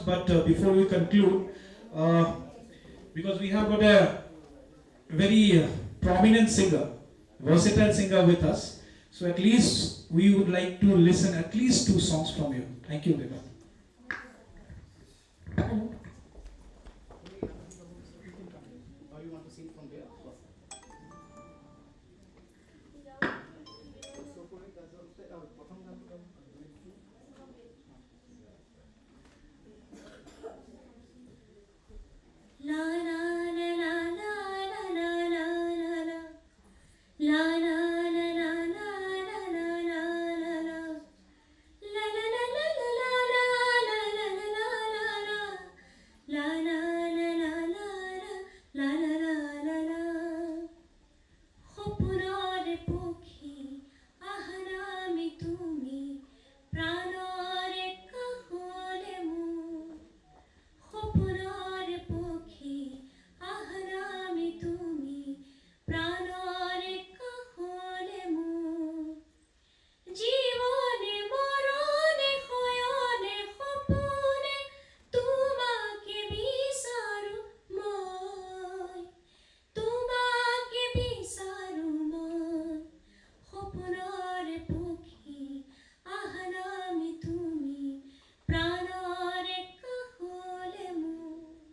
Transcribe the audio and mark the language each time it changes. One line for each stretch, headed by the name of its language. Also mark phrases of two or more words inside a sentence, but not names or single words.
English: But before we conclude, because we have got a very prominent singer, versatile singer with us, so at least we would like to listen at least 2 songs from you. Thank you very much. Hello. Or you want to sing from there? La la la la la la la la la la la la la la la la la la la. La la la la la la la la la la la. La la la la la la la la la.
Assamese: সপোনৰে পখী আহানামি তুমি প্ৰাণৰে কাষলৈ মোৰ. সপোনৰে পখী আহানামি তুমি প্ৰাণৰে কাষলৈ মোৰ. জীবনে মরণে হয়নে সপনে তোমাকে বিচাৰো মই তোমাকে বিচাৰো মই সপনৰ পক্ষী আহানামি তুমি প্ৰাণৰে কাষলে মোৰ